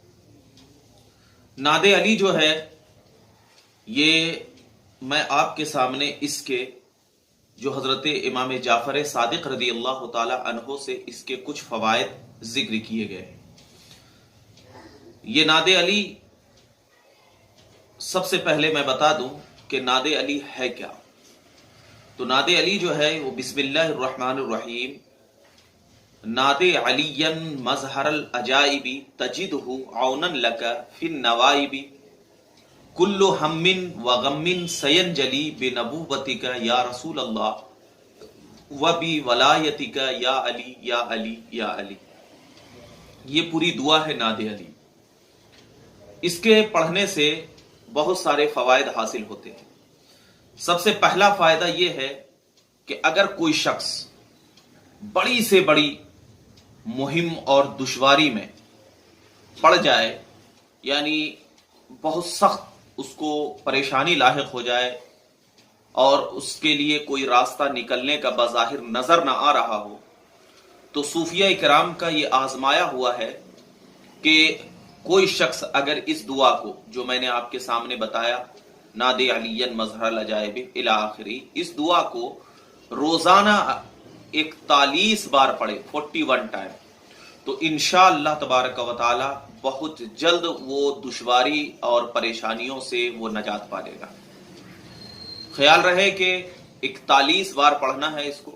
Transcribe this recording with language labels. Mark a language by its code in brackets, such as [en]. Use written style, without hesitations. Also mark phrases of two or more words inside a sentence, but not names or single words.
[hi] नादे अली जो है ये मैं आपके सामने इसके जो हज़रत इमाम जाफ़र सादिक़ [ar] رضي الله تعالى عنه [hi] से इसके कुछ फ़वाइद ज़िक्र किए गए हैं। ये नादे अली, सबसे पहले मैं बता दूं कि नादे अली है क्या। तो नादे अली जो है वो [ar] بسم الله الرحمن الرحيم ناد عليا مظهر العجائب تجده عونا لك في النوائب كل هم وغم سينجلي بنبوتك يا رسول الله وبولايتك يا علي يا علي يا علي. [hi] ये पूरी दुआ है नादे अली। इसके पढ़ने से बहुत सारे फ़वाइद हासिल होते हैं। सबसे पहला फ़ायदा ये है कि अगर कोई शख्स बड़ी से बड़ी मुहिम और दुश्वारी में पड़ जाए, यानी बहुत सख्त उसको परेशानी लाहिक हो जाए और उसके लिए कोई रास्ता निकलने का बज़ाहिर नजर ना आ रहा हो, तो सूफिया इकराम का ये आजमाया हुआ है कि कोई शख्स अगर इस दुआ को जो मैंने आपके सामने बताया [ar] ناد عليا مظهر العجائب إلى آخره, [hi] इस दुआ को रोजाना 41 बार पढ़े 41 टाइम, तो [ar] إن شاء الله تبارك وتعالى [hi] बहुत जल्द वो दुश्वारी और परेशानियों से वो नजात पा लेगा। ख्याल रहे कि 41 बार पढ़ना है इसको।